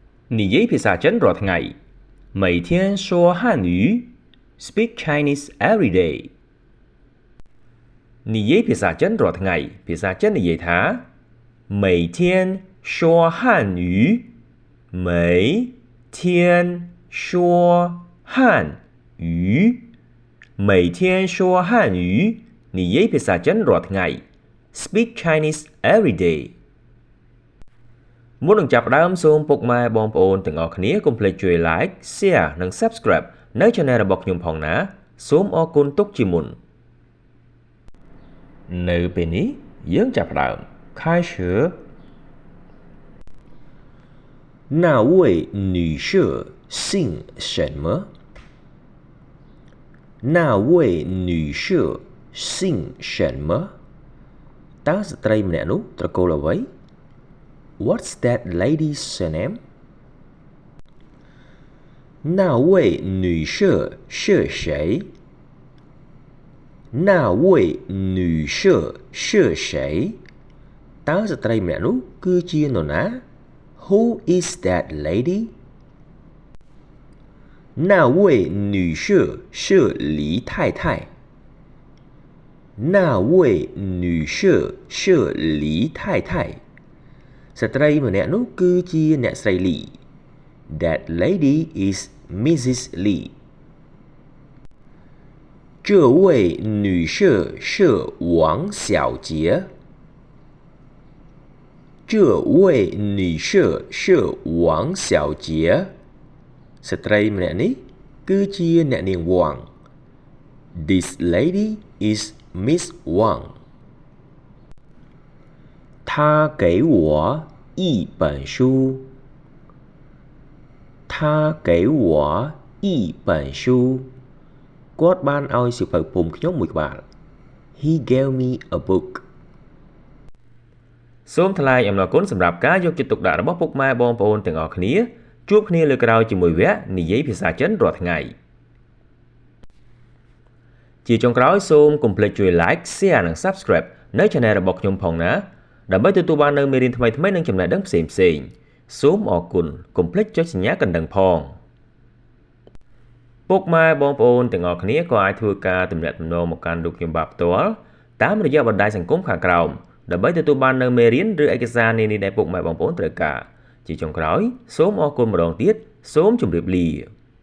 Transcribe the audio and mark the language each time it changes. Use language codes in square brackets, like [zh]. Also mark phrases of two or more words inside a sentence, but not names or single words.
[km] 你ရေးភាសាចិនរាល់ថ្ងៃ [zh] 每天说汉语 [en] Speak Chinese every day [km] 你ရေးភាសាចិនរាល់ថ្ងៃភាសាចិននិយាយថា [zh] 每天说汉语每天说汉语每天说汉语 [km] 你ရေးភាសាចិនរាល់ថ្ងៃ [en] Speak Chinese every day [km] មុននឹងចាប់ផ្ដើមសូមពុកម៉ែបងប្អូនទាំងអស់គ្នាកុំភ្លេចជួយ [en] like share [km] និង subscribe នៅ channel របស់ខ្ញុំផងណាសូមអរគុណទុកជាមុននៅពេលនេះយើងចាប់ផ្ដើម开始 [zh] 那位女士姓什么？那位女士姓什么？ [km] តើស្ត្រីម្នាក់នោះត្រកូលអ្វី [en] What's that lady's surname? [zh] 那位女士是谁？那位女士是谁？ [km] តើស្ត្រីម្នាក់នោះគឺជានរណា [en] Who is that lady? [zh] 那位女士是李太太。那位女士是李太太 [km] ស្ត្រីម្នាក់នោះគឺជាអ្នកស្រីលី [en] That lady is Mrs. [zh] Lee 这位女士是王小姐这位女士是王小姐 [km] ស្ត្រីម្នាក់នេះគឺជាអ្នកនាងវង [en] This lady is Miss Wang [zh] 她给我一本书她给我一本书 [km] គាត់បានឲ្យសៀវភៅពុម្ពខ្ញុំមួយក្បាល [en] He gave me a book [km] សូមថ្លែងអំណរគុណសម្រាប់ការយកចិត្តទុកដាក់របស់ពុកម៉ែបងប្អូនទាំងអស់គ្នាជួបគ្នាលើក្រោយជាមួយវគ្គនិយាយភាសាចិនរាល់ថ្ងៃ ជាចុងក្រោយសូមកុំភ្លេចជួយ [en] like share [km] និង subscribe នៅ channel របស់ខ្ញុំផងណាដើម្បីទទួលបាននូវមេរៀនថ្មីៗនិងចំណេះដឹងផ្សេងៗសូមអរគុណកុំភ្លេចចុចសញ្ញាកណ្ដឹងផងពុកម៉ែបងប្អូនទាំងអស់គ្នាក៏អាចធ្វើការទំនាក់ទំនងមកកាន់លោកខ្ញុំបាទផ្ទាល់តាមរយៈបណ្ដាញសង្គមខាងក្រោមដើម្បីទទួលបាននូវមេរៀនឬឯកសារនានាដែលពុកម៉ែបងប្អូនត្រូវការជាចុងក្រោយសូមអរគុណម្ដងទៀតសូមជម្រាបលា